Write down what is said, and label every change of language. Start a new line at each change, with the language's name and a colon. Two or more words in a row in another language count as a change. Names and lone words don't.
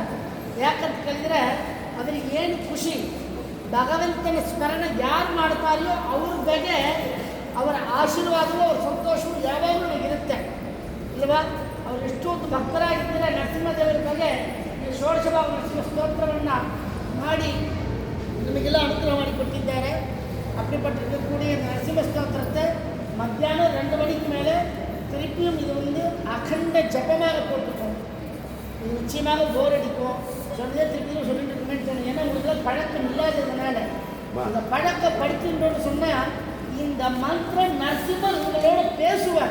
Kannada: ಯಾಕಂತ ಕೇಳಿದರೆ ಅದರಿಗೆ ಏನು ಖುಷಿ, ಭಗವಂತನ ಸ್ಮರಣೆ ಯಾರು ಮಾಡ್ತಾರೆಯೋ ಅವ್ರ ಬಗ್ಗೆ ಅವರ ಆಶೀರ್ವಾದವೂ ಅವ್ರ ಸಂತೋಷವೂ ಯಾವಾಗಲೂ ನನಗಿರುತ್ತೆ ಇಲ್ವಾ. ಅವರು ಎಷ್ಟೊಂದು ಭಕ್ತರಾಗಿದ್ದರೆ ನರಸಿಂಹದೇವರ ಬಗ್ಗೆ ಈ ಷೋಡಶ ಭಾಗ ನರಸಿಂಹ ಸ್ತೋತ್ರವನ್ನು ಮಾಡಿ ನಮಗೆಲ್ಲ ಅನುಗ್ರಹ ಮಾಡಿಕೊಟ್ಟಿದ್ದಾರೆ.
Tamil: அப்படிப்பட்டிருக்க கூடிய நரசிம்ம ஸ்தோத்திரத்தை மத்தியானம் 2 மணிக்கு மேலே திருப்பியும் இது வந்து அகண்ட ஜபமாக போட்டுக்கும். இது நிச்சயமாக போர் அடிக்கும், சொன்னதே திருப்பியும் சொல்லிட்டு இருக்குமே தோணும். ஏன்னா உங்களுக்கு பழக்கம் இல்லாததுனால அந்த பழக்கப்படுத்தின்றோன்னு சொன்னால் இந்த மந்திரம் நரசிம்மர் உங்களோட பேசுவார்.